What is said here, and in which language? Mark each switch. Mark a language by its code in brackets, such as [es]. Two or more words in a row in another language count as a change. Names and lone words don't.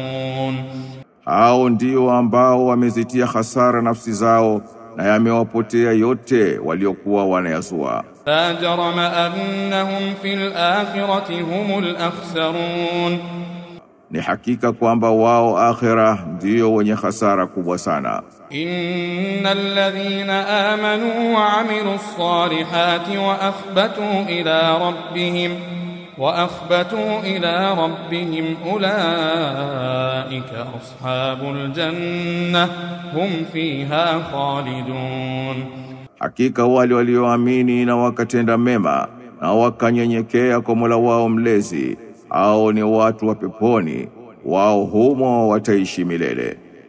[sw] Hao ndio ambao wamezitia hasara nafsi zao na yamewapotea yote waliokuwa wanayazua. [ar] لا جرم أنهم في الآخرة هم الأخسرون, [sw] ni hakika kwamba wao akhira ndio wenye hasara kubwa sana. [ar] إن الذين آمنوا وعملوا الصالحات وأخبتوا إلى ربهم أولئك أصحاب الجنة هم فيها خالدون, [sw] hakika wale walioamini na wakatenda mema na wakanyenyekea kwa Mola wao mlezi, hao ni watu wa peponi, wao humo wataishi milele.